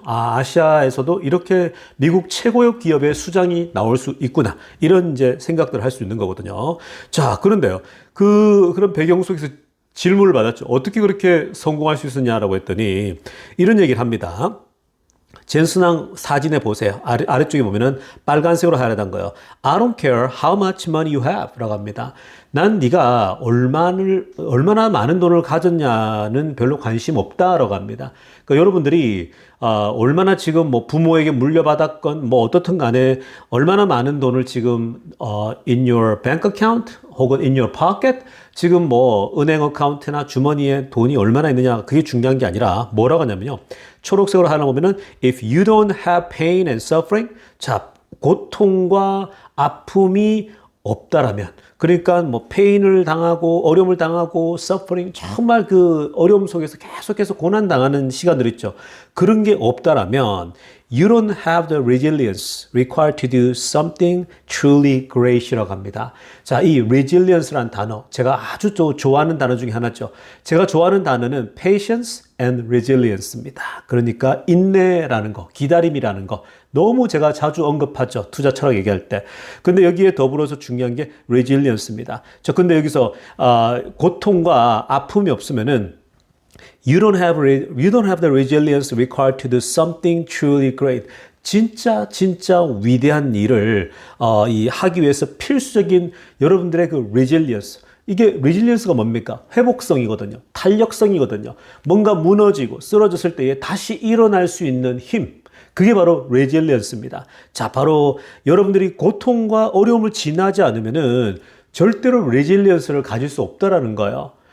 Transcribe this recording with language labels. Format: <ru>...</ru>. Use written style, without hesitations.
<ko>아시아에서도 이렇게 미국 최고의 기업의 수장이 나올 수 있구나. 이런 이제 생각들을 할 수 있는 거거든요. 자, 그런데요. 그런 배경 속에서 질문을 받았죠. 어떻게 그렇게 성공할 수 있었냐라고 했더니 이런 얘기를 합니다. 젠슨왕 사진에 보세요. 아래쪽에 보면은 빨간색으로 하얀 거예요.</ko> <en>I don't care how much money you have</en> <ko>라고 합니다. 난 네가 얼마나 많은 돈을 가졌냐는 별로 관심 없다라고 합니다. 그러니까 여러분들이 얼마나 지금 부모에게 물려받았건 어떻든 간에 얼마나 많은 돈을 지금</ko> <en>in your bank account</en> <ko>혹은</ko> <en>in your pocket</en> <ko>지금 은행 어카운트나 주머니에 돈이 얼마나 있느냐 그게 중요한 게 아니라 뭐라고 하냐면요. 초록색으로 하나 보면은</ko> <en>if you don't have pain and suffering</en> <ko>자 고통과 아픔이 없다라면 그러니까 페인을 당하고 어려움을 당하고 suffering 정말 그 어려움 속에서 계속해서 고난 당하는 시간들 있죠. 그런 게 없다라면</ko> <en>you don't have the resilience required to do something truly great</en> <ko>이라고 합니다. 자, 이 resilience라는 단어 제가 아주 좋아하는 단어 중에 하나죠. 제가 좋아하는 단어는</ko> <en>patience and resilience</en> <ko>입니다. 그러니까 인내라는 거, 기다림이라는 거 너무 제가 자주 언급하죠. 투자 철학 얘기할 때. 근데 여기에 더불어서 중요한 게 resilience입니다. 자, 근데 여기서 고통과 아픔이 없으면은</ko> <en>You don't have the resilience required to do something truly great.</en> <ko>진짜 위대한 일을 하기 위해서 필수적인 여러분들의 그 resilience. 이게 resilience가 뭡니까? 회복성이거든요. 탄력성이거든요. 뭔가 무너지고 쓰러졌을 때에 다시 일어날 수 있는 힘. 그게 바로 resilience입니다. 자, 바로 여러분들이 고통과 어려움을 지나지 않으면은 절대로 resilience를 가질 수 없다라는 거예요.</ko>